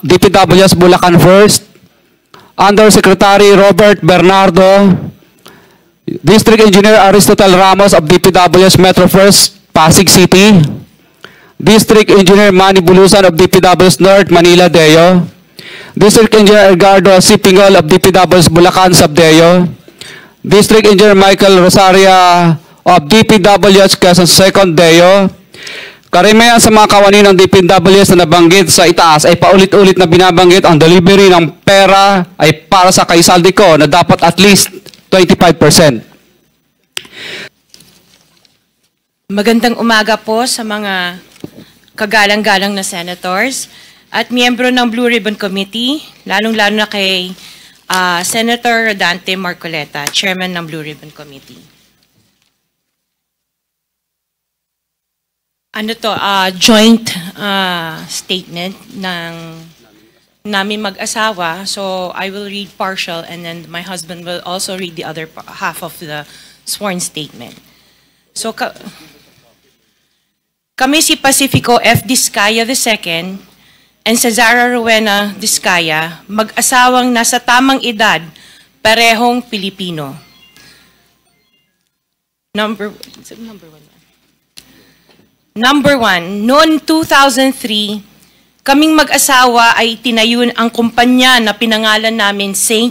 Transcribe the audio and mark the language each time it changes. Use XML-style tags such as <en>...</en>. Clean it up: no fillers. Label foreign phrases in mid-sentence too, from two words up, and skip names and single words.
<en>DPWS Bulacan First, Undersecretary Robert Bernardo, District Engineer Aristotle Ramos of DPWS Metro First, Pasig City, District Engineer Manny Bulusan of DPWS North, Manila Deo, District Engineer Edgardo Sipingol of DPWS Bulacan Subdeo, District Engineer Michael Rosaria of DPWS Quezon Second Deo.</en> <tl>Karamihan sa mga kawani ng DPWS na nabanggit sa itaas ay paulit-ulit na binabanggit ang delivery ng pera ay para sa kaisaldi ko na dapat</tl> <en>at least</en> <tl>25%. Magandang umaga po sa mga kagalang-galang na senators at miyembro ng Blue Ribbon Committee, lalong-lalo na kay Senator Rodante Marcoleta, Chairman ng Blue Ribbon Committee. Ano to,</tl> <en>joint statement</en> <tl>ng namin mag-asawa.</tl> <en>So I will read partial and then my husband will also read the other half of the sworn statement.</en> <tl>So kami si Pacifico F. Discaya II and Cesara Rowena Discaya, mag-asawang nasa tamang edad, parehong Pilipino.</tl> <en>Number one,</en> <tl>noong 2003, kaming mag-asawa ay tinayun ang kumpanya na pinangalan namin St.</tl>